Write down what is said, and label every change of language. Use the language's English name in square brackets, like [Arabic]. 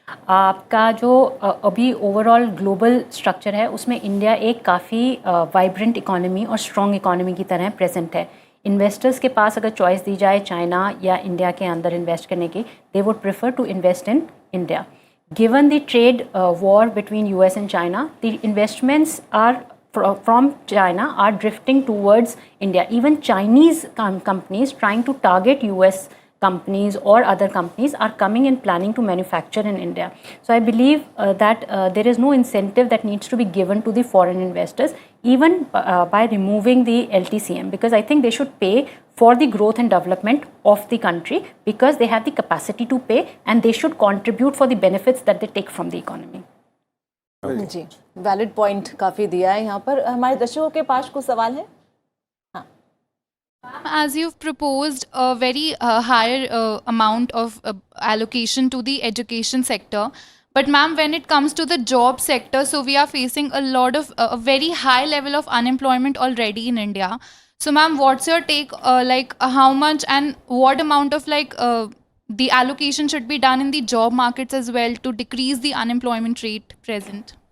[Hindi] आपका जो अभी ओवरऑल ग्लोबल स्ट्रक्चर है उसमें इंडिया एक काफ़ी वाइब्रेंट इकोनॉमी और स्ट्रॉन्ग इकोनॉमी की तरह प्रेजेंट है। इन्वेस्टर्स के पास अगर चॉइस दी जाए चाइना या इंडिया के अंदर इन्वेस्ट करने की, [English] They would prefer to invest in India. Given the trade war between US and China, the investments are from China are drifting towards India. Even Chinese companies trying to target US companies or other companies are coming and planning to manufacture in India. So I believe that there is no incentive that needs to be given to the foreign investors, even by removing the LTCM, because I think they should pay for the growth and development of the country, because they have the capacity to pay and they should contribute for the benefits that they take from the economy. [Hindi] Ji, valid point काफ़ी दिया है यहाँ पर। हमारे दर्शकों के पास कुछ सवाल है। [English] As you've proposed a very higher amount of allocation to the education sector, but ma'am, when it comes to the job sector, so we are facing a lot of a very high level of unemployment already in India. So ma'am, what's your take, like how much and what amount of like the allocation should be done in the job markets as well to decrease the unemployment rate present?